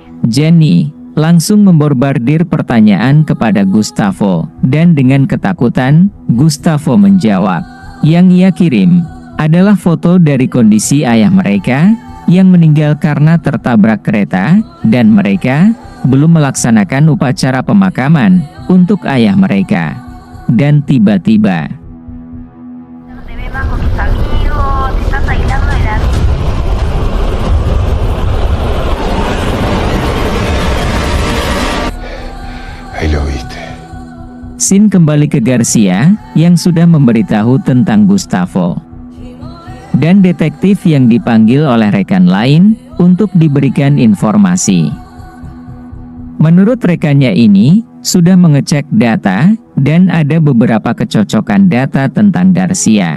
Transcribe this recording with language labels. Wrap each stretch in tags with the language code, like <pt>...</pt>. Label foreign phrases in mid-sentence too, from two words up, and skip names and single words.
<id>Jenny langsung memborbardir pertanyaan kepada Gustavo, dan dengan ketakutan, Gustavo menjawab. Yang ia kirim adalah foto dari kondisi ayah mereka yang meninggal karena tertabrak kereta, dan mereka belum melaksanakan upacara pemakaman untuk ayah mereka. Dan tiba-tiba,</id> <es>Ahí lo viste.</es> <id>scene kembali ke Garcia yang sudah memberitahu tentang Gustavo. Dan detektif yang dipanggil oleh rekan lain untuk diberikan informasi. Menurut rekannya ini, sudah mengecek data, dan ada beberapa kecocokan data tentang Garcia.</id>